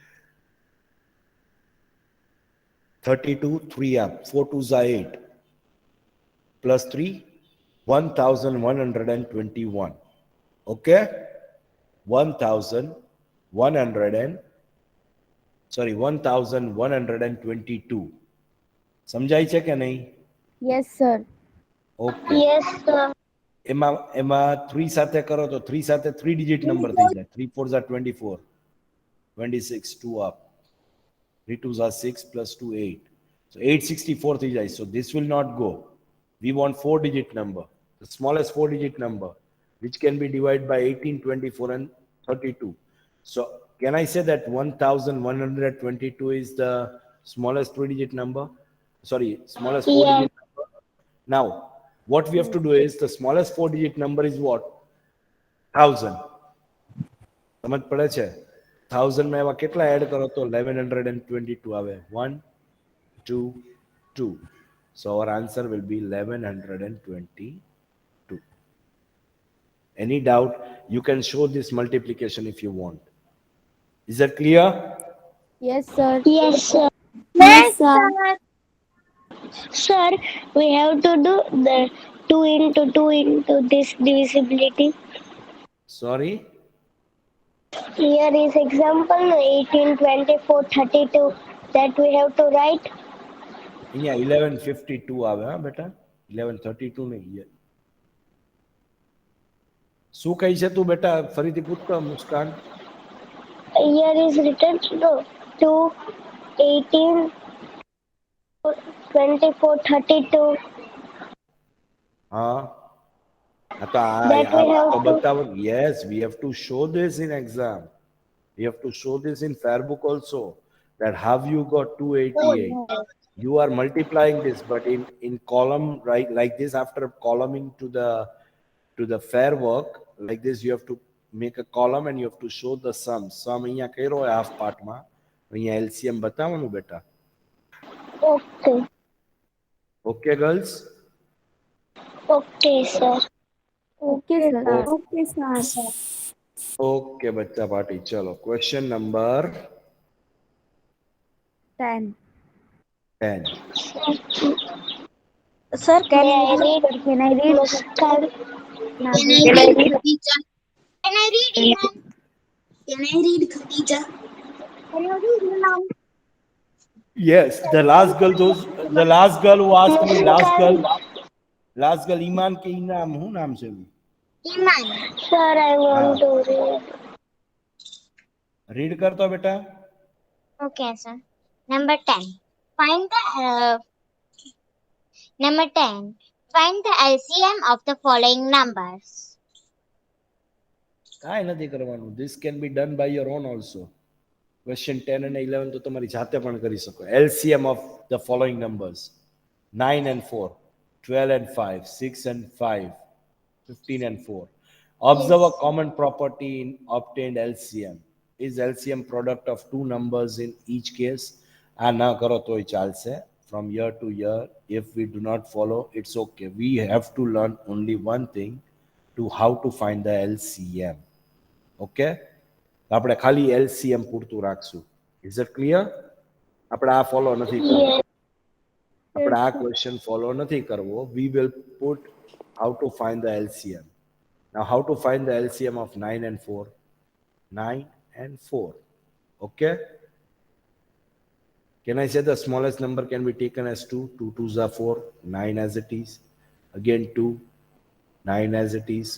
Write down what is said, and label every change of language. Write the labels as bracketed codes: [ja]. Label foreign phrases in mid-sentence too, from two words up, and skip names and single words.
[en] 32, 3 up, 4 2s are 8. Plus 3, 1121. Okay? 1100 and, 1122. [gu] સમજાય છે કે નહીં? [en] Yes, sir. ઓકે. Yes, sir. [gu] એમાં 3 સાથે કરો તો 3 સાથે 3 ડિજિટ નંબર થઈ જાય. [en] 3 4s are 24. 26, 2 up. 3 2s are 6 plus 2 8. So 864 [gu] થઈ જાય. [en] So this will not go. We want 4-digit number, the smallest 4-digit number, which can be divided by 18, 24, and 32. So can I say that 1122 is the smallest 3-digit number? Sorry, smallest Yes. 4-digit number. Now, what we have to do is the smallest 4-digit number is what? 1000. [gu] સમજ પડે છે? 1000 માં એવા કેટલા એડ કરો તો 1122 આવે. 1 2 2. [en] So our answer will be 1122. Any doubt? You can show this multiplication if you want. Is that clear? Yes, sir. Yes, sir. Yes, sir. Sir, we have to do the 2 into 2 into this divisibility. Sorry? Here is example 18, 24, 32 that we have to write. [gu] અહીંયા 1152 આવે હા બેટા, 1132 નહીં. શું કહી છે તું બેટા? ફરીથી પૂછતો મુસ્કાન. [en] Here is written 2, 18, 24, 32. [gu] હા તો [en] That we have to. [gu] બતાવો. [en] Yes, we have to show this in exam. We have to show this in fair book also, that how you got 288. You are multiplying this, but in column, right, like this, after columning to the fair work, like this, you have to make a column and you have to show the sum. [gu] Sum અહીંયા કર્યો હોય [en] half part [gu] માં, અહીંયા LCM બતાવવાનું બેટા. [en] Okay. Okay, girls? Okay, sir. Okay, sir. Okay, sir. [hi] Okay, बच्चा पार्टी. चलो, [en] question number 10. 10. Sir, can May I I read? read? Can I read? Muskan. Now, Can I read, Khadija? Can I read, Imam? Can I read, Khadija? Can you read, Imam? Yes, the last girl who asked me, last girl [hi] ईमान के नाम हूँ नाम से भी. [en] Iman. Sir, I want to read. [hi] Read कर तो बेटा. [en] Okay, sir. Number 10. Find the number 10. Find the LCM of the following numbers. [gu] કાંઈ નથી કરવાનું. [en] This can be done by your own also. Question 10 and 11 [gu] તો તમારી જાતે પણ કરી શકો. [en] LCM of the following numbers: 9 and 4, 12 and 5, 6 and 5, 15 and 4. Observe a common property in obtained LCM. Is LCM product of two numbers in each case? આ ના કરો તોય ચાલશે. From year to year, if we do not follow, it's okay. We have to learn only one thing, to how to find the LCM. [gu] Okay? આપણે ખાલી LCM પૂરતું રાખશું. [en] Is it clear? [gu] આપણે આ ફોલો નથી કરવું. આપણે આ ક્વેશ્ચન ફોલો નથી કરવો. [en] We will put how to find the LCM. Now, how to find the LCM of 9 and 4? 9 and 4. Okay? Can I say the smallest number can be taken as 2? 2 2s are 4, 9 as it is. Again 2, 9 as it is.